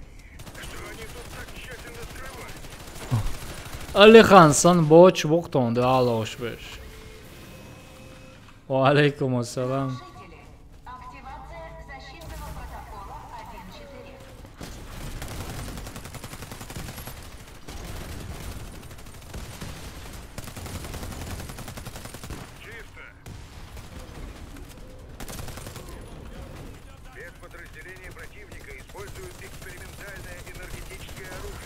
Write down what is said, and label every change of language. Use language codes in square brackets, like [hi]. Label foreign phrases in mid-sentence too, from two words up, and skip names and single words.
[ru] Что они тут так тщательно скрывают? [ce] Алихан сан боч воктон да алош беш. [ar] و عليكم السلام. [ru] Жители. Активация защитного протокола 1.4. Чисто. Спецподразделения противника используют экспериментальное энергетическое оружие.